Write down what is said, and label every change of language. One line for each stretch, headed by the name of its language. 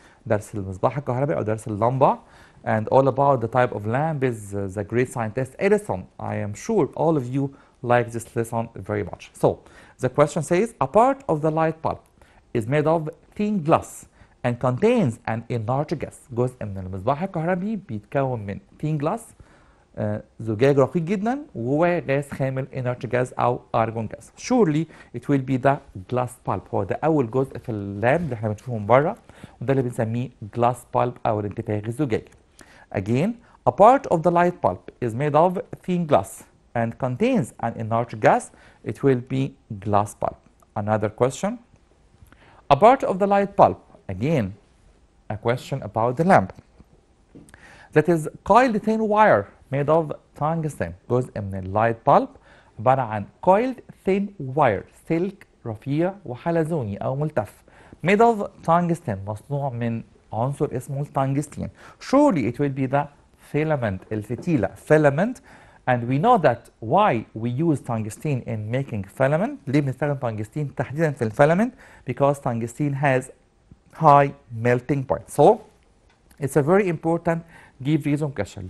Arabic: درس المصباح الكهربائي أو درس اللمبة
English: and all about the type of lamp is the great scientist Edison. I am sure all of you like this lesson very much. So the question says, a part of the light bulb is made of thin glass and contains an enlarged gas.
Arabic: جزء من المصباح الكهربي بيتكون من
English: thin glass
Arabic: زجاج رقيق جدا وجواه غاز خامل
English: inert gas
Arabic: او argon gas.
English: Surely it will be the glass bulb.
Arabic: هو ده اول جزء في اللامب اللي احنا بنشوفه من بره وده اللي بنسميه
English: glass bulb
Arabic: او الانتفاخ الزجاجي.
English: Again, a part of the light bulb is made of thin glass and contains an inert gas. It will be glass bulb. Another question, a part of the light bulb, again a question about the lamp, that is coiled thin wire made of tungsten.
Arabic: جزء من اللايت بالب عبارة عن
English: coiled thin wire،
Arabic: سلك رفيع وحلزوني أو ملتف
English: made of tungsten،
Arabic: مصنوع من عنصر اسمه التنجستين.
English: Surely it will be the filament، الفتيلة filament. And we know that why we use tungsten in making filament.
Arabic: ليه بنستخدم تنجستين تحديدا في الفيلامنت؟
English: Because tungsten has high melting point. So it's a very important give reason question.